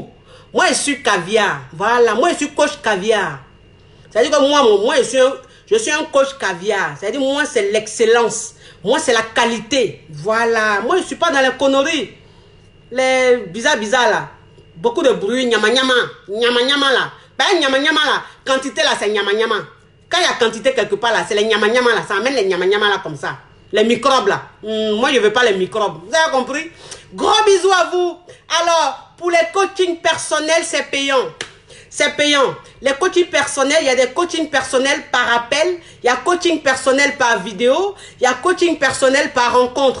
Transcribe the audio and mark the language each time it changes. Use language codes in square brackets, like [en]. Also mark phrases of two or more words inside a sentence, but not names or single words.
[fr] Moi je suis caviar. Voilà, moi je suis coach caviar. C'est-à-dire que moi Je suis un coach caviar. C'est-à-dire, moi, c'est l'excellence. Moi, c'est la qualité. Voilà. Moi, je ne suis pas dans les conneries. Les bizarres là. Beaucoup de bruit, nyama nyama. Nyama nyama là. Ben, nyama nyama là. Quantité là, c'est nyama nyama. Quand il y a quantité quelque part là, c'est les nyama nyama là. Ça amène les nyama nyama là comme ça. Les microbes là. Moi, je ne veux pas les microbes. Vous avez compris? Gros bisous à vous. Alors, pour les coachings personnels, c'est payant. C'est payant. Les coachings personnels, il y a des coachings personnels par appel, il y a coaching personnel par vidéo, il y a coaching personnel par rencontre.